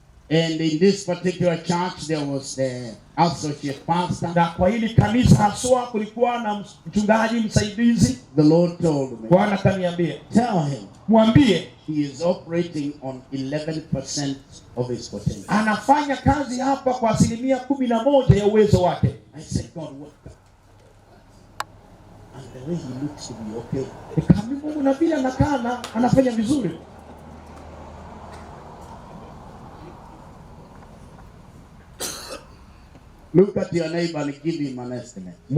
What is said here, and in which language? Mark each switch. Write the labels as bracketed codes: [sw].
[en] and in this particular church there was the associate pastor. [sw] na kwa hili kanisa haswa kulikuwa na mchungaji msaidizi. [en] The Lord told me, [sw] Bwana kaniambia, [en] tell him [sw] mwambie [en] he is operating on 11% of his potential. [sw] anafanya kazi hapa kwa 11% ya uwezo wake. [en] I said, God, what? And the way he looks to be okay. [sw] Nikamwambia Mungu, na vile anakaa anafanya vizuri. [en] Look at your neighbor and give him an estimate.